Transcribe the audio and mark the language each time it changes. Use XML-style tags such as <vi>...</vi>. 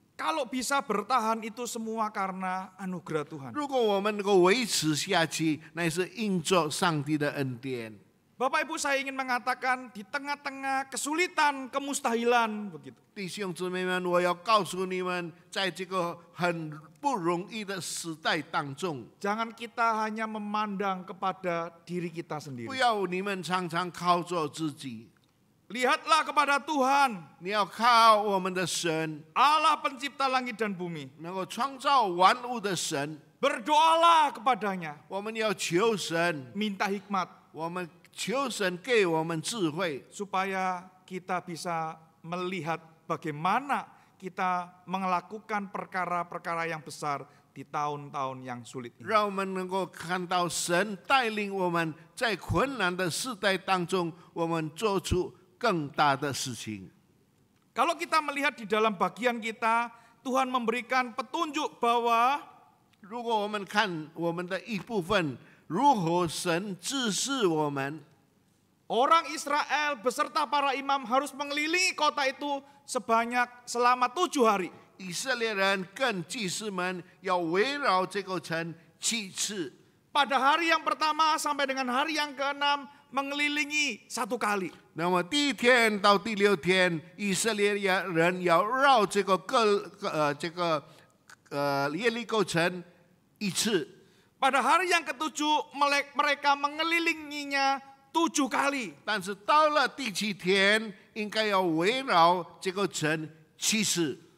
<id>Kalau bisa bertahan itu semua karena anugerah Tuhan.</id> <zh>如果我们能够维持下去，那是因着上帝的恩典。</zh> <id>Bapak Ibu, saya ingin mengatakan di tengah-tengah kesulitan, kemustahilan begitu.</id> <zh>弟兄姊妹们，我要告诉你们，在这个很不容易的时代当中，</zh> <id>Jangan kita hanya memandang kepada diri kita</id> <zh>不</zh> <id>sendiri.</id> <zh>要你们常常靠着自己，</zh> <id>Lihatlah kepada Tuhan,</id> <zh>你要靠我们的神，</zh> <id>Allah pencipta langit dan bumi.</id> <zh>能够创造万物的神。</zh> <id>Berdoalah kepadanya,</id> <zh>我们要求神，</zh> <id>minta hikmat</id> <zh>我们求神给我们智慧，</zh> <id>supaya kita bisa melihat bagaimana kita melakukan perkara-perkara yang besar di tahun-tahun yang sulit ini.</id> <zh>让我们能够看到神带领我们在困难的时代当中，我们做出更大的事情。</zh> <id>Kalau kita melihat di dalam bagian kita, Tuhan memberikan petunjuk bahwa</id> <zh>如果我们看我们的一部分，如何神指示我们，</zh> <id>orang Israel beserta para imam harus mengelilingi kota itu selama 7 hari.</id> <zh>以色列人跟祭司们要围绕这个城7次。</zh> <id>Pada hari yang pertama sampai dengan hari yang ke-6 mengelilingi 1 kali.</id> <zh>那么第1天到第6天，以色列人要绕这个耶利哥城1次。</zh> <id>Pada hari yang ke-7 mereka mengelilinginya 7 kali.</id> <zh>但是到了第7天，应该要围绕这个城7次。</zh>